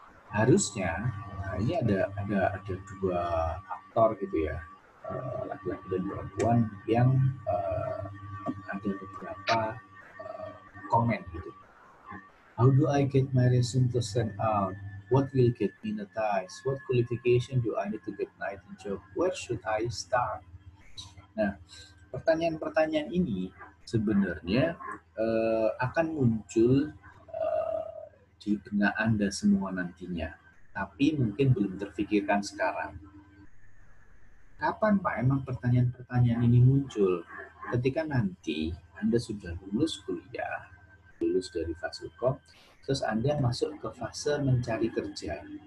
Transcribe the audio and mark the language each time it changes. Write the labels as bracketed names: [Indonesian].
[Indonesian] Harusnya, ini ada dua aktor gitu ya, laki-laki dan perempuan yang ada beberapa komen gitu. [English] How do I get my resume to stand out? What will get me noticed? What qualification do I need to get my job? Where should I start? [Indonesian] Nah, pertanyaan-pertanyaan ini sebenarnya akan muncul di benak Anda semua nantinya, tapi mungkin belum terfikirkan sekarang. Kapan Pak emang pertanyaan-pertanyaan ini muncul? Ketika nanti Anda sudah lulus kuliah, lulus dari Fasilkom, terus Anda masuk ke fase mencari kerja.